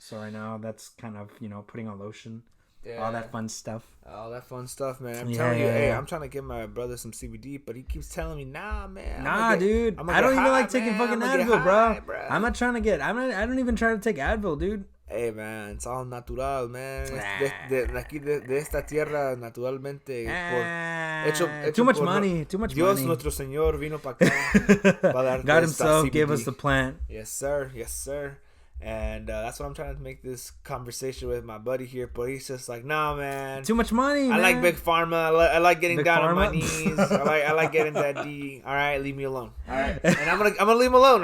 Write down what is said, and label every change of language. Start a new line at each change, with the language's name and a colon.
English: So right now that's kind of, putting on lotion. Yeah. All that fun stuff. All that fun stuff, man. I'm telling you, hey, I'm trying to give my brother some CBD, but he keeps telling me, nah, man. Dude. I don't even like taking fucking Advil, bro. I'm not trying to get, I don't even try to take Advil, dude. Hey, man, it's all natural, man.
Spanish: Aquí de esta tierra, naturalmente.
English: Too much money.
Spanish: Dios nuestro Señor vino para acá.
English: God himself gave us the plant. Yes, sir. Yes, sir. And that's what I'm trying to make this conversation with my buddy here. But he's just like, nah, man. Too much money, man. I like Big Pharma. I like getting down on my knees. I like getting that D. All right, leave me alone. All right, and I'm gonna leave him alone.